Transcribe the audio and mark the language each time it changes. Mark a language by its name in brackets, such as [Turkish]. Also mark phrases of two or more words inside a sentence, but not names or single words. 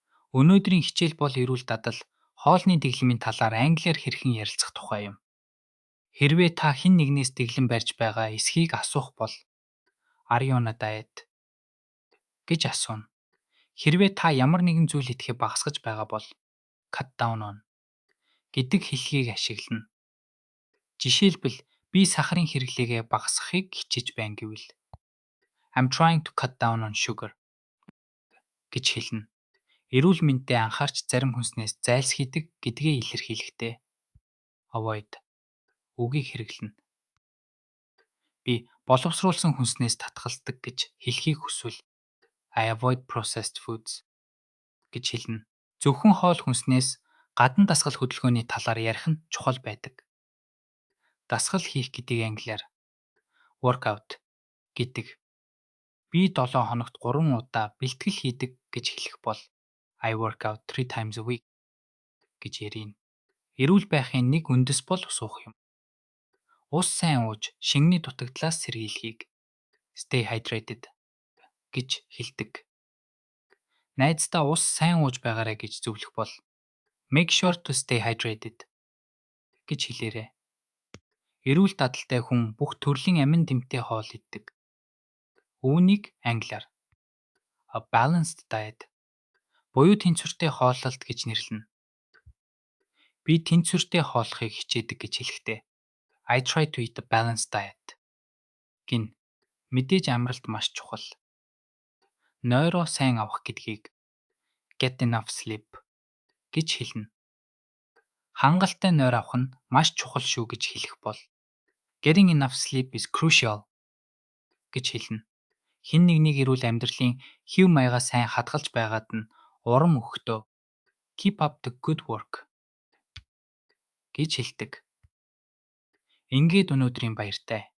[Mongolian] Өнөөдрийн хичээл бол эрүүл дадал, хоолны дэглэмийн талаар англиар хэрхэн ярилцах тухай юм. Хэрвээ та хэн нэгнээс дэглэм барьж байгаа эсхийг асуух бол [English] "Are you on a diet?" [Mongolian] гэж асууна. Хэрвээ та ямар нэгэн зүйл идэхээ багасгаж байгаа бол [English] "Cut down on" [Mongolian] гэдэг хэлхийг ашиглана. Жишээлбэл би сахарын хэрэглээгээ багасгахыг хичээж байна гэвэл [English] "I'm trying to cut down on sugar" [Mongolian] гэж хэлнэ. Эрүүл мэндэд анхаарч зарим хүнснээс зайлсхийдэг гэдгээ илэрхийлэхдээ avoid үгийг хэрэглэнэ. Би боловсруулсан хүнснээс татгалздаг гэж хэлхийг хүсвэл [English] I avoid processed foods [Mongolian] гэж хэлнэ. Зөвхөн хоол хүнснээс гадна дасгал хөдөлгөөний талаар ярих нь чухал байдаг. Дасгал хийх гэдгийг англиар workout гэдэг. Би 7 хоногт 3 удаа бэлтгэл хийдэг гэж хэлэх бол [English] I work out 3 times a week [Mongolian] гэж ярина. Эрүүл байхын нэг үндэс бол ус уух юм. Ус сайн ууж шингэний дутагдлаас сэргийлэхийг [English] stay hydrated [Mongolian] гэж хэлдэг. Найздаа ус сайн ууж байгаарай гэж зөвлөх бол [English] make sure to stay hydrated [Mongolian] гэж хэлээрэй. Эрүүл дадалтай хүн бүх төрлийн амин тэмтэй хоол иддэг. Үүнийг англиар [English] a balanced diet [Mongolian] буюу тэнцвэртэй хооллолт гэж нэрлэнэ. Би тэнцвэртэй хооллохыг хичээдэг гэж хэлэхдээ [English] I try to eat a balanced diet [Mongolian] гин мэдээж амралт маш чухал. Нойроо сайн авах гэдгийг [English] get enough sleep [Mongolian] гэж хэлнэ. Хангалттай нойр авах нь маш чухал шүү гэж хэлэх бол [English] getting enough sleep is crucial [Mongolian] гэж хэлнэ. Хэн нэгнийг эрүүл амьдралын хэв маягаа сайн хадгалж байгаад нь урам өгөхдөө [English] keep up the good work [Mongolian] гэж хэлдэг. Ингээд өнөөдрийн баяртай.